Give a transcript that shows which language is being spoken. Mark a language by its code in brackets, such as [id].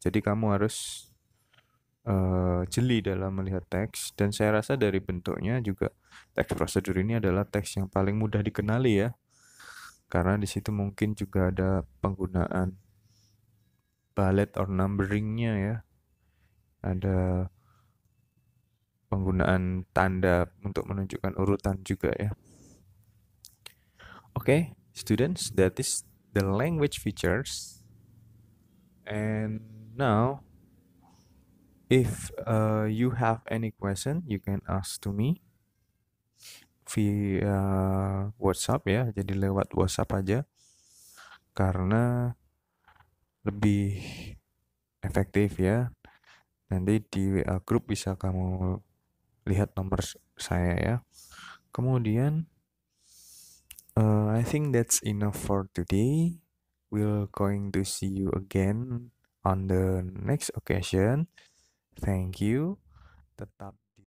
[id] Jadi kamu harus jeli dalam melihat teks, dan saya rasa dari bentuknya juga teks prosedur ini adalah teks yang paling mudah dikenali ya, karena di situ mungkin juga ada penggunaan bullet or numberingnya ya, ada penggunaan tanda untuk menunjukkan urutan juga ya. [en] Okay, students, that is the language features. And now, if you have any question, you can ask to me via WhatsApp ya, [id] jadi lewat WhatsApp aja karena lebih efektif ya. Nanti di WA group bisa kamu lihat nomor saya ya. Kemudian [en] I think that's enough for today. We're going to see you again on the next occasion. Thank you. Tetap